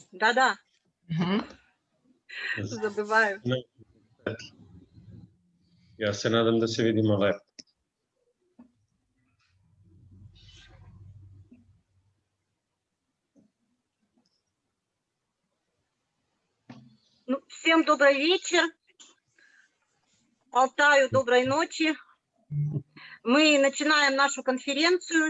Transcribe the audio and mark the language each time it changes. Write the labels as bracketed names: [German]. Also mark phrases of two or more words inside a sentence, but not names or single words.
[Russian] Да-да, Мгм. забываю. [Serbian] Ja se nadam da se vidimo lepo. [Russian] Ну, всем добрый вечер. Алтаю доброй ночи. Мы начинаем нашу конференцию.